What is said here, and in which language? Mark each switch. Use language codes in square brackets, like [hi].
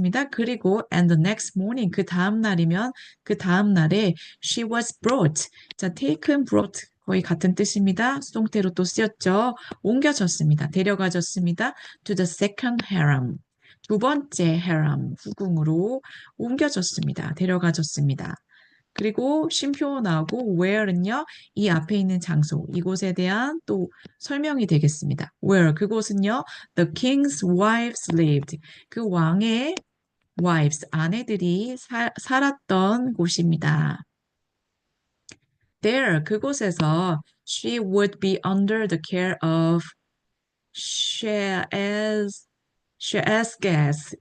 [en] 그리고 and the next morning, [ko] 그 다음 날에 [en] she was brought. [ko] 자, taken, brought 거의 같은 뜻입니다. 수동태로 또 쓰였죠. 옮겨졌습니다. 데려가졌습니다. [en] To the second harem. [ko] 두 번째 harem, 후궁으로 데려가졌습니다. 그리고 쉼표 나오고 where는요, 이 앞에 있는 장소, 이곳에 대한 또 설명이 되겠습니다. [en] where, [ko] 그곳은요, [en] the king's wives lived. [ko] 그 왕의 wives, 아내들이 살았던 곳입니다. [en] There, [ko] 그곳에서 [en] she would be under the care of Sheaz, Sheazges.